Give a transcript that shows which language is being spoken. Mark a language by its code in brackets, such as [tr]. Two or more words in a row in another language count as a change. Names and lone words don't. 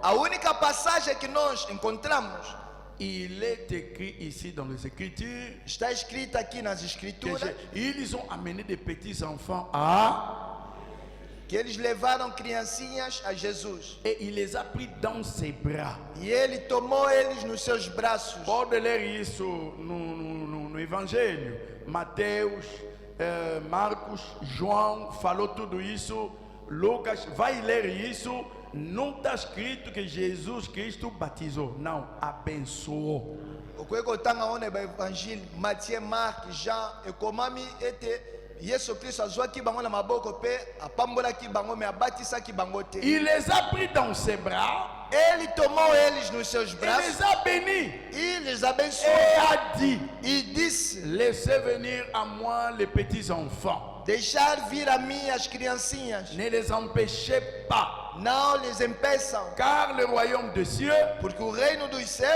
[pt] A única passagem que nós encontramos [fr] il est écrit ici dans les Écritures, [pt] está escrita aqui nas que Escrituras [fr] ils ont amené des petits enfants à... [pt] que eles levaram criancinhas a Jesus [fr] Et il les a pris dans ses bras. [pt] e ele tomou eles nos seus braços. Pode ler isso no Evangelho. Mateus, Marcos, João falou tudo isso. Lucas vai ler isso. Não está escrito que Jesus Cristo batizou. Não, abençoou. [ln] Okweko otanga ona ba Evangelho Matthieu, Marc, Jean ekomami ete Yesu Kristo azwaki bango na maboko pe apambolaki bango me abatisaki bango te. [fr] Il les a pris dans ses bras. [pt] Ele tomou eles nos seus [fr] Il [pt] braços [fr] les a bénis. [pt] e les abençoou. [fr] Et a dit, [pt] E disse: [fr] laissez venir à moi les petits enfants. [pt] deixar vir a mim as criancinhas, [fr] Ne les empêchez pas. [pt] não les impeçam, [fr] Car le royaume des cieux [pt] porque o reino dos céus